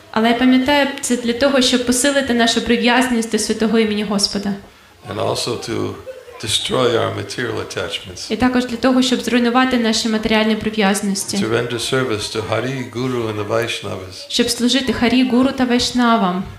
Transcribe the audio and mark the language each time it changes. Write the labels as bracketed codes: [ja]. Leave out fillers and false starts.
[uk] Але я пам'ятаю, це для того, щоб посилити нашу прив'язаність до святого імені Господа. [en] And also to destroy our material attachments. [uk] І також для того, щоб зруйнувати наші матеріальні прив'язаності. [en] To render service to Hari, Guru and the Vaishnavas. [uk] Щоб служити Харі, Гуру та Вайшнавам.